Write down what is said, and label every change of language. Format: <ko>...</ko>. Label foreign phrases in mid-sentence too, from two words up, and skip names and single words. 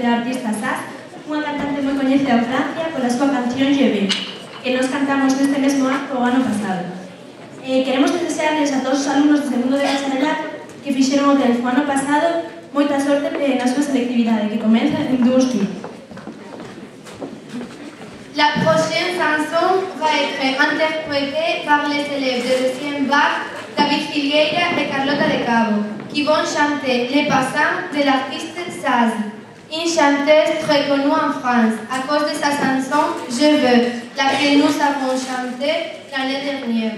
<gl>Orquesta SAS, unha cantante moi coñecida en Francia pola súa canción Je vais, que nos cantamos neste mesmo acto o ano pasado. Queremos desearles a todos os alumnos do segundo de bacharelato que fixeron o TELF o ano pasado moita sorte na súa selectividade, que comeza en 2 días.</gl> <fr>La prochaine chanson va être interprétée par les élèves de deuxième bac, David Figueira et Carlota de Cabo, qui vont chanter Les Passants de l'artiste Saz, une chanteuse très connue en France à cause de sa chanson Je veux, laquelle nous avons chantée l'année dernière.</fr>